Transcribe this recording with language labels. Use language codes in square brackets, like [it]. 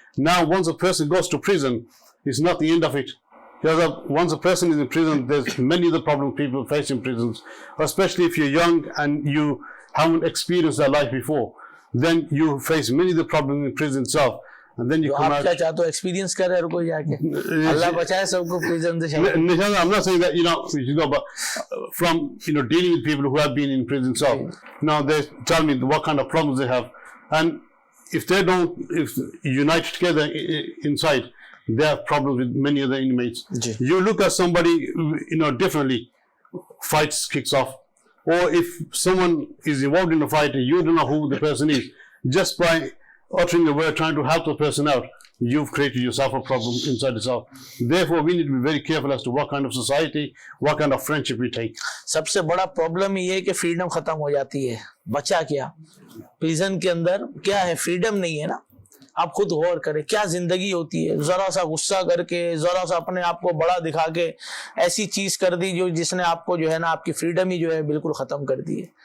[en] Now, once a person goes to prison, it's not the end of it. Because once a person is in prison, there's many other problems people face in prisons, especially if you're young and you haven't experienced that life before. Then you face many of the problems in prison itself. And then you come [ur] آپ [en] out. [ur] کیا چاہتے ہو experience کرے ہر کوئی جا کے اللہ بچائے سب کو prison سے [en] I'm not saying that, you know, but from, you know, dealing with people who have been in prison itself, now they tell me what kind of problems they have. And if they don't unite together inside, they have problems with many other inmates. You look at somebody, you know, differently, fights kicks off. Or if someone is involved in a fight and you don't know who the person is, just by uttering a word trying to help the person out, you've created yourself a problem inside yourself. Therefore, we need to be very careful as to what kind of society, what kind of friendship we take. [ur] سب سے بڑا problem یہ ہے کہ freedom ختم ہو جاتی ہے. بچا کیا پریزن کے اندر کیا ہے؟ فریڈم نہیں ہے نا. آپ خود غور کریں کیا زندگی ہوتی ہے. ذرا سا غصہ کر کے، ذرا سا اپنے آپ کو بڑا دکھا کے ایسی چیز کر دی جو جس نے آپ کو جو ہے نا آپ کی فریڈم ہی جو ہے بالکل ختم کر دی ہے.